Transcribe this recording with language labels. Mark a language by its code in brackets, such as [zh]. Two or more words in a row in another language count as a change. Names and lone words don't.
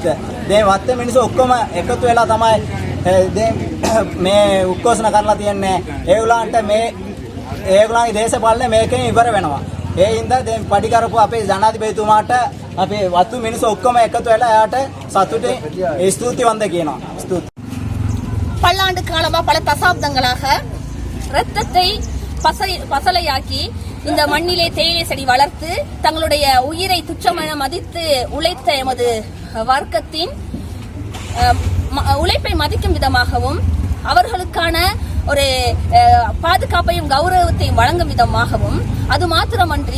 [si] දැන් වත්තේ මිනිස්සු ඔක්කොම එකතු වෙලා තමයි දැන් මේ උද්ඝෝෂණ කරලා තියන්නේ. ඒගොල්ලන්ට මේ ඒගොල්ලන්ගේ දේශපාලනය මේකෙන් ඉවර වෙනවා. ඒ හින්දා දැන් පඩි කරපු අපේ ජනාධිපතිතුමාට අපේ වතු මිනිස්සු ඔක්කොම එකතු වෙලා එයාට සතුටින් ස්තුතිවන්ත කියනවා. ස්තුති. [ta] பல்லாண்டு காலமா பல தசாப்தங்களாக இரத்தத்தை பசலையாக்கி இந்த மண்ணிலே தேயிலை செடி வளர்த்து தங்களுடைய உயிரை துச்சமென மதித்து உழைத்த எமது வர்க்கத்தின் உழைப்பை மதிக்கும் விதமாகவும் அவர்களுக்கான ஒரு பாதுகாப்பையும் கௌரவத்தையும் வழங்கும் விதமாகவும் அது மாத்திரமன்றி